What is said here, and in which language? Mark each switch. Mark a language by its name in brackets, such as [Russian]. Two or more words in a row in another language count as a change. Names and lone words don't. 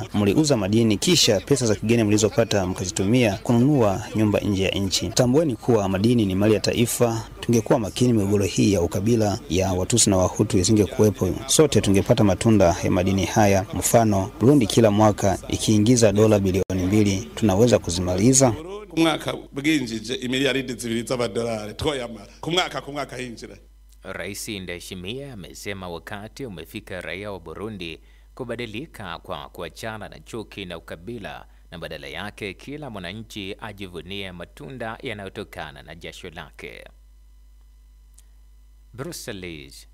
[Swahili] Mliuza madini kisha pesa za kigeni mlizopata mkazitumia kununua nyumba nje ya nchi. Tambueni kuwa madini ni mali ya taifa. Tungekuwa makini, migogoro hii ya ukabila ya Watusi na Wahutu isingekuwepo. Sote tungepata matunda ya madini haya. Mfano, Burundi kila mwaka ikiingiza dola bilioni 2, tunaweza kuzimaliza [Rundi] kumwaka bwinjije imiliyaridi 2 z'amadolari twoyamara kumwaka hinjira. [Swahili] Rais Ndayishimiye amesema wakati umefika raia wa Burundi kubadilika kwa kuachana na chuki na ukabila, na badala yake kila mwananchi ajivunie matunda yanayotokana na jasho lake. Brussels.